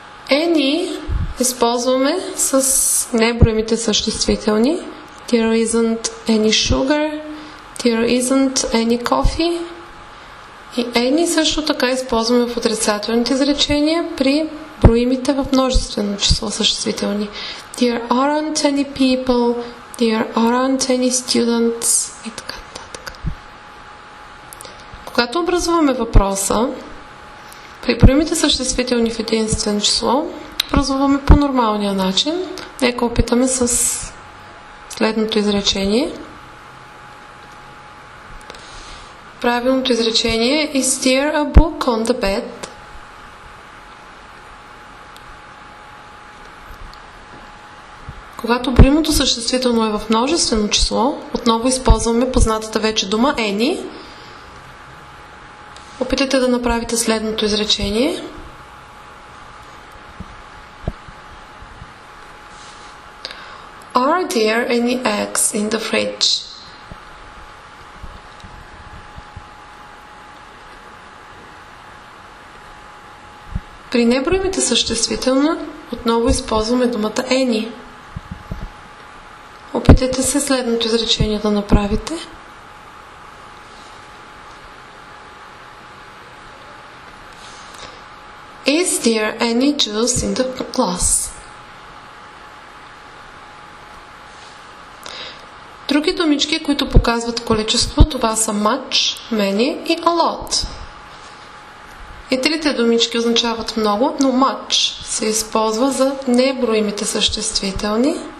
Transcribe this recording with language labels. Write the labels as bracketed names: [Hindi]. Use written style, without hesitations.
[Bulgarian] Any използваме с неброимите съществителни. [English] There isn't any sugar. There isn't any coffee. [Bulgarian] И any също така използваме в отрицателните изречения при броимите в множествено число съществителни. [English] There aren't any people. There aren't any students. [Bulgarian] И така нататък. Когато образуваме въпроса, при броимите съществителни в единствено число, образуваме по нормалния начин. Нека опитаме с следното изречение. Правилното изречение е [English] Is there a book on the bed? [Bulgarian] Когато броимото съществително е в множествено число, отново използваме познатата вече дума any. Опитайте да направите следното изречение. [English] Are there any eggs in the fridge? [Bulgarian] При неброимите съществителни отново използваме думата any. Опитайте се следното изречение да направите. [English] Is there any juice in the glass? [Bulgarian] Други думички, които показват количество, това са much, many и a lot. И трите думички означават много, но much се използва за неброимите съществителни.